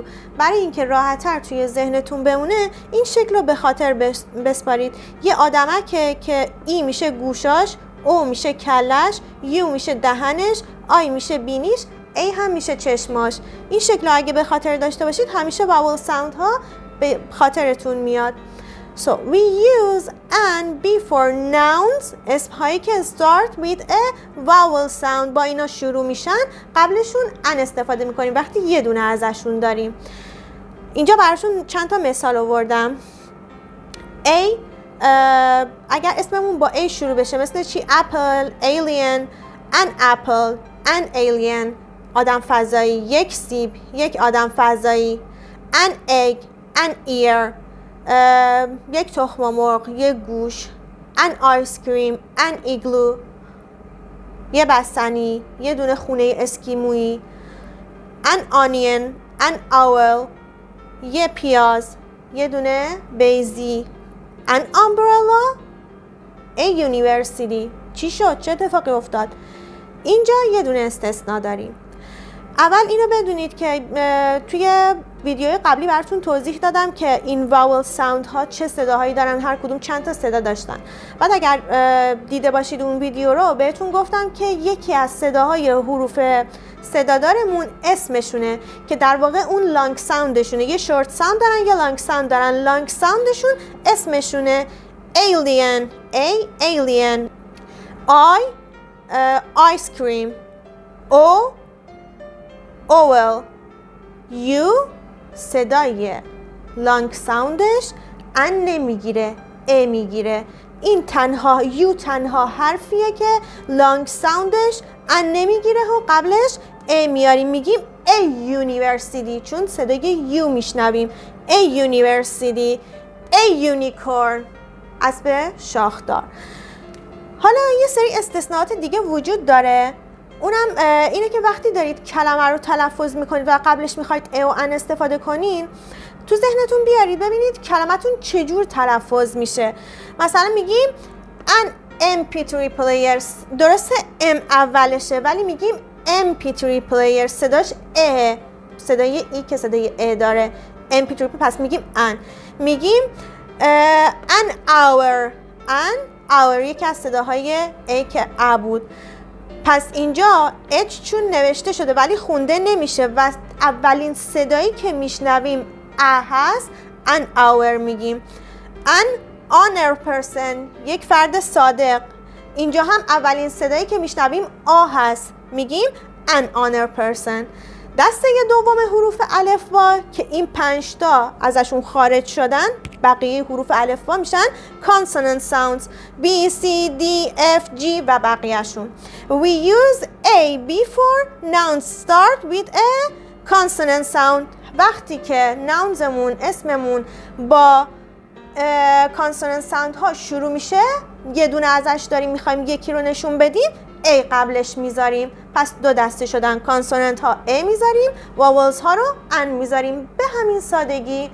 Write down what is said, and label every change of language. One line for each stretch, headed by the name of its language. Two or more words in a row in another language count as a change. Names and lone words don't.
Persian: برای اینکه راحت‌تر توی ذهنتون بمونه این شکل رو به خاطر بسپارید. یه آدمکه که E میشه گوشاش، O میشه کلش، U میشه دهنش، I میشه بینیش، A هم میشه چشماش. این شکل رو اگه به خاطر داشته باشید همیشه
English: vowel sound
Persian: ها به خاطرتون میاد.
English: So we use an before nouns
Persian: اسمهایی که
English: start with a vowel sound
Persian: با اینا شروع میشن قبلشون an استفاده میکنیم وقتی یه دونه ازشون داریم. اینجا براشون چند تا مثال آوردم. A اگر اسممون با A شروع بشه مثل چی؟
English: apple, alien, an apple, an alien
Persian: آدم فضایی، یک سیب، یک آدم فضایی.
English: an egg, an ear
Persian: یک تخم مرغ، یک گوش.
English: an ice cream, an igloo
Persian: یه بستنی، یه دونه خونه اسکیمویی.
English: an onion, an owl
Persian: یه پیاز، یه دونه بیضی.
English: an umbrella a university
Persian: چی شد؟ چه اتفاقی افتاد؟ اینجا یه دونه استثناء داریم. اول اینو بدونید که توی ویدیوی قبلی براتون توضیح دادم که این
English: vowel sound
Persian: ها چه صداهایی دارن، هر کدوم چند تا صدا داشتن. بعد اگر دیده باشید اون ویدیو رو بهتون گفتم که یکی از صداهای حروف صدادارمون اسمشونه که در واقع اون لانگ ساوندشونه. یه
English: short sound
Persian: دارن یا
English: long sound
Persian: دارن. لانگ ساوندشون اسمشونه
English: alien A alien I ice cream O owl U
Persian: صدای لانگ ساوندش ان نمیگیره A میگیره. این تنها U تنها حرفیه که لانگ ساوندش ان نمیگیره و قبلش A میاریم میگیم
English: A university
Persian: چون صدای U میشنویم.
English: A university A unicorn
Persian: اسب شاخدار. حالا یه سری استثناءات دیگه وجود داره، اونم اینه که وقتی دارید کلمه رو تلفظ میکنید و قبلش میخواید ا و ان استفاده کنین تو ذهنتون بیارید ببینید کلمتون چجور تلفظ میشه. مثلا میگیم
English: an MP3 player
Persian: درسته ام اولشه ولی میگیم
English: MP3 player
Persian: صداش ا، صدای ای که صدای ا داره MP3 پس میگیم an. میگیم
English: an hour hour
Persian: یکی از صداهای ا که ا بود. پس اینجا H چون نوشته شده ولی خونده نمیشه و اولین صدایی که میشنویم ا هست
English: an hour
Persian: میگیم.
English: an honor person
Persian: یک فرد صادق، اینجا هم اولین صدایی که میشنویم آ هست میگیم
English: an honor person.
Persian: دسته دوم حروف الفبا که این 5 تا ازشون خارج شدن بقیه حروف الفبا میشن
English: consonant sounds B, C, D, F, G
Persian: و بقیهشون. We use A before nouns start with a consonant sound. وقتی که ناونزمون اسممون با
English: consonant sound
Persian: ها شروع میشه یه دونه ازش داریم میخوایم یکی رو نشون بدیم A قبلش میذاریم. پس دو دسته شدن کانسوننت ها A میذاریم واولز ها رو ان میذاریم به همین سادگی.